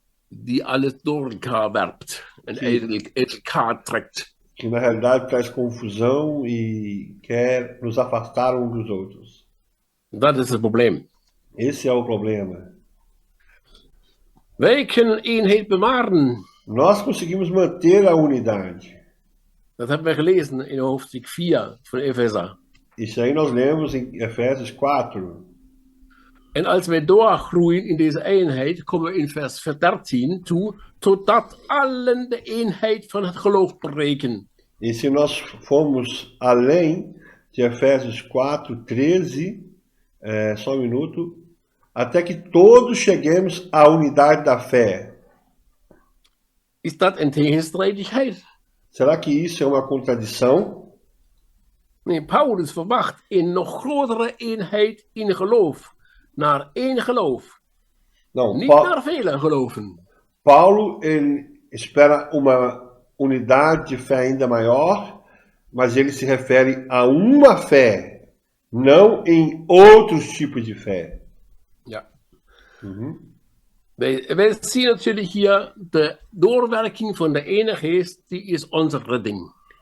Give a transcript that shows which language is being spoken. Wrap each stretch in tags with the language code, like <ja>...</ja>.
<nl>Die alles door elkaar werpt en eigenlijk uit elkaar trekt.</nl> <pt>Que na realidade traz confusão e quer nos afastar uns dos outros.</pt> <nl>Dat is het probleem.</nl> <pt>Esse é o problema.</pt> <nl>Wij kunnen eenheid bewaren.</nl> <pt>Nós conseguimos manter a unidade.</pt> <nl>Dat hebben we gelezen in hoofdstuk 4 van Efeza.</nl> <pt>Isso aí nós lemos em Efésios 4.</pt> <nl>En als wij doorgroeien in deze eenheid, komen we in vers 13 toe, totdat allen de eenheid van het geloof bereiken.</nl> <pt>E se nós formos além de Efésios 4:13, só um minuto, até que todos cheguemos à unidade da fé.</pt> <nl>Is dat een tegenstrijdigheid?</nl> <pt>Será que isso é uma contradição?</pt> <nl>Nee, Paulus verwacht een nog grotere eenheid in geloof. Naar één geloof.</nl> <pt>Não,</pt> <nl>Niet naar vele geloven.</nl> <pt>Paulo ele espera uma unidade de fé ainda maior, mas ele se refere a uma fé, não em outros tipos de fé.</pt> <nl>Ja. Wij zien natuurlijk hier de doorwerking van de ene geest, die is onze redding.</nl>